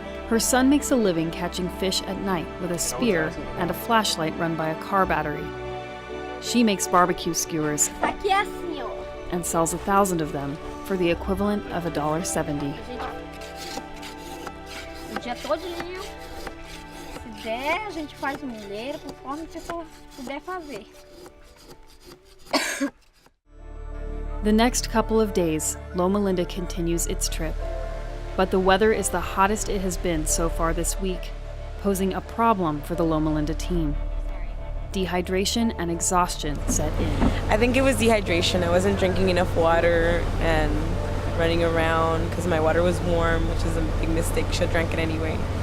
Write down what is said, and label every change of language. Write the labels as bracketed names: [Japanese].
[English] Her son makes a living catching fish at night with a spear and a flashlight run by a car battery. She makes barbecue skewers [Portuguese] Aqui é assim, ó. [English] and sells 1,000 of them for the equivalent of $1.70. [Portuguese] O dia todinho, se der, a gente faz um milheiro conforme você puder fazer. [English] The next couple of days, Loma Linda continues its trip. But the weather is the hottest it has been so far this week, posing a problem for the Loma Linda team. Dehydration and exhaustion set in. I think it was dehydration. I wasn't drinking enough water and running around because my water was warm, which is a big mistake. Should have drank it anyway.